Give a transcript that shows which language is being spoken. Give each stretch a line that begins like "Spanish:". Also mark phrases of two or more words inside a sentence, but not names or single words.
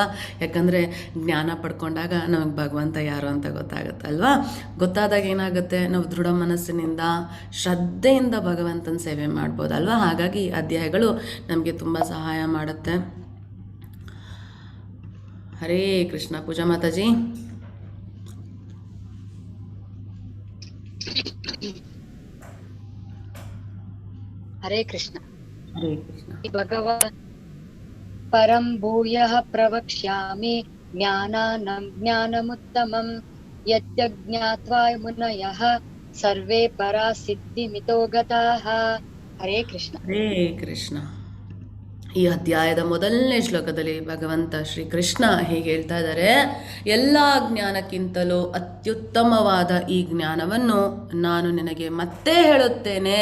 Kannada: ಯಾಕಂದರೆ ಜ್ಞಾನ ಪಡ್ಕೊಂಡಾಗ ನಮಗೆ ಭಗವಂತ ಯಾರು ಅಂತ ಗೊತ್ತಾಗುತ್ತಲ್ವಾ. ಗೊತ್ತಾದಾಗ ಏನಾಗುತ್ತೆ, ನಾವು ದೃಢ ಮನಸ್ಸಿನಿಂದ ಶ್ರದ್ಧೆಯಿಂದ ಭಗವಂತನ ಸೇವೆ ಮಾಡ್ಬೋದಲ್ವಾ. ಹಾಗಾಗಿ ಅಧ್ಯಾಯಗಳು ನಮಗೆ ತುಂಬ ಸಹಾಯ ಮಾಡುತ್ತೆ. ಹರೇ ಕೃಷ್ಣ. ಪೂಜಾ ಮಾತಾಜಿ. ಹರೇ ಕೃಷ್ಣ. ಹರೇ ಕೃಷ್ಣ.
Sanskrit: ಭಗವಾನ್ ಪರಂ ಭೂಯಃ ಪ್ರವಕ್ಷ್ಯಾಮಿ ಜ್ಞಾನಮುತ್ತಮಂ ಯತ್ಯ ಜ್ಞಾತ್ವಾ ಮುನಯಃ ಸರ್ವೇ ಪರಾ ಸಿದ್ಧಿಮಿತೋ ಗತಾಃ.
Kannada: ಹರೇ ಕೃಷ್ಣ. ಹರೇ ಕೃಷ್ಣ. ಈ ಅಧ್ಯಾಯದ ಮೊದಲನೇ ಶ್ಲೋಕದಲ್ಲಿ ಭಗವಂತ ಶ್ರೀ ಕೃಷ್ಣ ಹೀಗೆ ಹೇಳ್ತಾ ಇದ್ದಾರೆ, ಎಲ್ಲ ಜ್ಞಾನಕ್ಕಿಂತಲೂ ಅತ್ಯುತ್ತಮವಾದ ಈ ಜ್ಞಾನವನ್ನು ನಾನು ನಿನಗೆ ಮತ್ತೆ ಹೇಳುತ್ತೇನೆ.